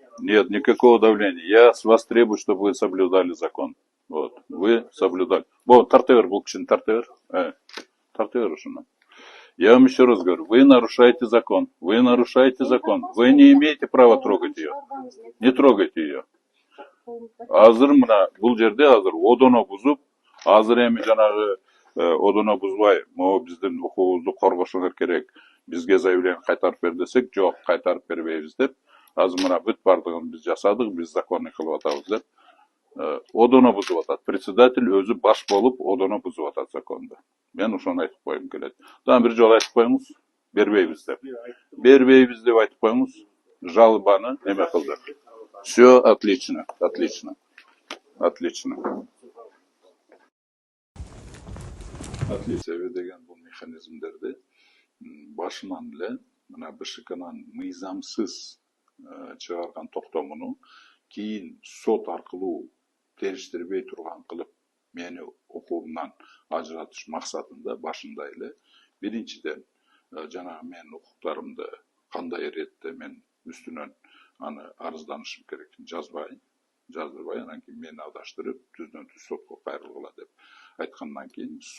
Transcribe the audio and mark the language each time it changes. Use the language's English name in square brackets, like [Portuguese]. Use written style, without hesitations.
[Russian] Нет, никакого давления. Я с вас требую, чтобы вы соблюдали закон. Вот, вы соблюдали. Вот, тартевер был кишин, тартевер ушуна. Я вам еще раз говорю, вы нарушаете закон. Вы нарушаете закон. Вы не имеете права трогать ее. Не трогайте ее. [Kyrgyz] Азыр мына бул жерде азыр одоно бузуп, азыр эми жанагы одоно бузбай, могу биздин укугубузду коргошуңар керек. Бизге заявление кайтарып бер десек, жок, кайтарып бербейбиз деп. Азыр мына бүт бардыгын биз жасадык, биз законный кылып атабыз деп. Одоно бузуп атат. Председатель өзү баш болуп одоно бузуп атат законду. Мен ошону айтып койгум келет. Дагы бир жолу айтып коюңуз, бербейбиз деп. Бербейбиз деп айтып коюңуз, жалобаны эме кылдык. [Russian] Все отлично, отлично, отлично. [Kyrgyz] Отлично деген бул механизмдерди башынан эле мына БШКнын мыйзамсыз чыгарган токтомуну кийин сот аркылуу териштирбей турган кылып мени укугумдан ажыратыш максатында башында эле биринчиден жанагы менин укуктарымды кандай иретте мен үстүнөн аны арызданышым керектин жаздырбай анан кийин мени адаштырып түздөн түз сотко кайрылгыла деп айткандан кийин